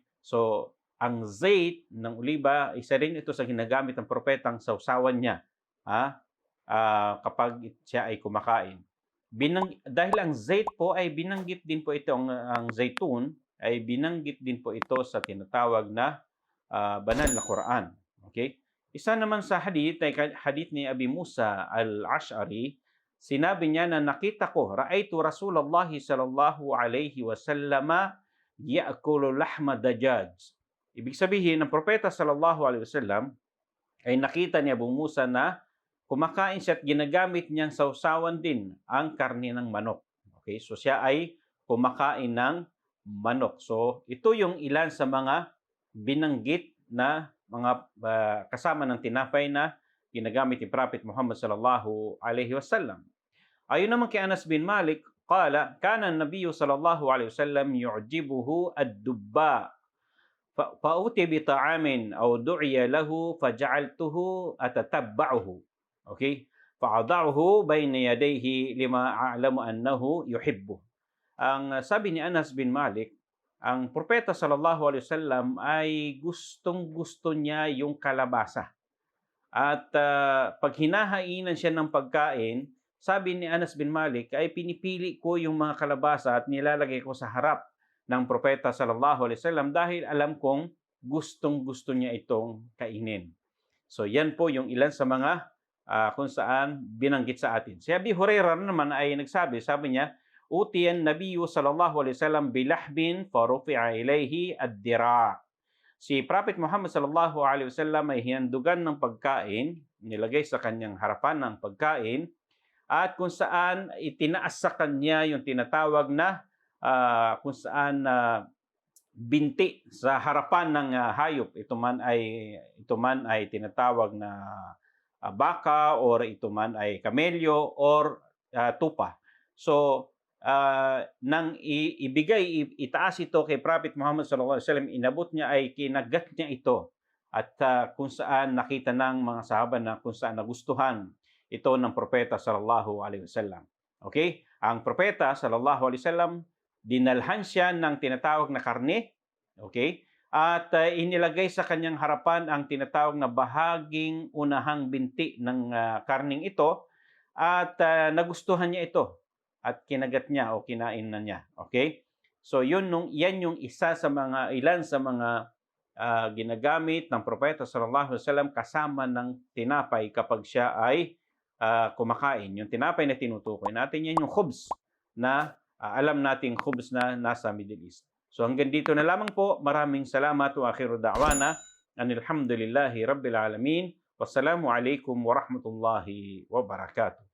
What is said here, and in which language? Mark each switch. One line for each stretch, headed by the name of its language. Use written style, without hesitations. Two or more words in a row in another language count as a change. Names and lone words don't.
Filipino: So, ang zait ng oliba, isa rin ito sa ginagamit ng propetang sawsawan niya kapag siya ay kumakain. Dahil ang zait po ay binanggit din po ito, ang zaitun ay binanggit din po ito sa tinatawag na banal na Quran. Okay? Isa naman sa hadith ay hadith ni Abi Musa al-Ash'ari, sinabi niya na nakita ko,
Arabic: رأيت رسول الله صلى الله عليه وسلم يأكل لحم دجاج.
Filipino: Ibig sabihin, ng propeta
Arabic: صلى الله عليه وسلم
Filipino: ay nakita ni Abu Musa na kumakain siya at ginagamit niyang sawsawan din ang karne ng manok. Okay? So siya ay kumakain ng manok. So ito yung ilan sa mga binanggit na mga kasama ng tinapay na ginagamit ni Prophet Muhammad
Arabic: صلى الله عليه وسلم.
Filipino: Ayon naman kay
Arabic: Anas bin Malik, قال، كان النبي صلى الله عليه وسلم يعجبه الدباء. فأتي بطعام أو دعي له فجعلته أتتبعه. Okay? فأضعه بين يديه لما أعلم أنه يحبه.
Filipino: Ang sabi ni Anas bin Malik, ang propeta
Arabic: صلى الله عليه وسلم
Filipino: ay gustong-gusto niya yung kalabasa. At pag hinahainan siya ng pagkain, sabi ni Anas bin Malik, ay pinipili ko yung mga kalabasa at nilalagay ko sa harap ng propeta
Arabic: صلى الله عليه وسلم
Filipino: dahil alam kong gustong-gusto niya itong kainin. So yan po yung ilan sa mga kung saan binanggit sa atin. Si Abi Hurairah naman ay nagsabi, sabi niya,
Arabic: أتي النبي صلى الله عليه وسلم بلحم فرفع إليه الذراع'.
Filipino: Si Prophet Muhammad
Arabic: صلى الله عليه وسلم
Filipino: ay hinandugan ng pagkain, nilagay sa kanyang harapan ng pagkain, at kung saan itinaas sa kanya yung tinatawag na kung saan binti sa harapan ng hayop. Ito man ay tinatawag na baka, or ito man ay kamelyo, or tupa. So nang itaas ito kay Prophet Muhammad
Arabic: صلى الله عليه وسلم,
Filipino: inabot niya, ay kinagat niya ito, at kung saan nakita ng mga sahaba na kung saan nagustuhan ito ng propeta
Arabic: صلى الله عليه وسلم.
Filipino: Okay? Ang propeta
Arabic: صلى الله عليه وسلم,
Filipino: dinalhan siya ng tinatawag na karne, okay? at inilagay sa kanyang harapan ang tinatawag na bahaging unahang binti ng karning ito at nagustuhan niya ito at kinagat niya o kinain na niya. Okay? So yan yung isa sa mga ilan sa mga ginagamit ng propeta
Arabic: صلى الله عليه وسلم
Filipino: kasama ng tinapay kapag siya ay kumakain. Yung tinapay na tinutukoy natin yan yung khubz na alam nating khubz na nasa Middle East. So hanggang dito na lamang po. Maraming salamat
Arabic: وآخر دعوانا أن الحمد لله رب العالمين. والسلام عليكم ورحمة الله وبركاته.